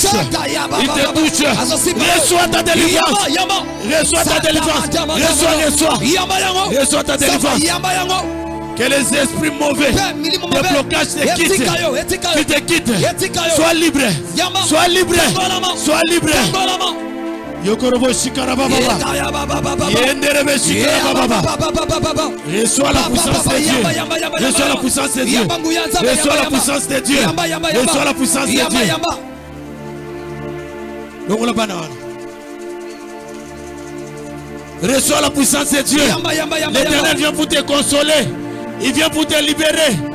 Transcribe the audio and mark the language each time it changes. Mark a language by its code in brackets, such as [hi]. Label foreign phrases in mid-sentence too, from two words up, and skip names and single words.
[fr] Il te touche. Reçois ta délivrance. Reçois ta délivrance. Reçois ta délivrance. Que les esprits mauvais, les blocages te quittent. Qu'ils te quittent. Sois libre. Sois libre. Sois libre. Yokorobo shikara baba. Yenderebe shikara baba. Reçois la puissance de Dieu. Reçois la puissance de Dieu. Reçois la puissance de Dieu. Reçois la puissance de Dieu. Reçois la puissance de Dieu. L'Éternel vient pour te consoler. Il vient pour te libérer.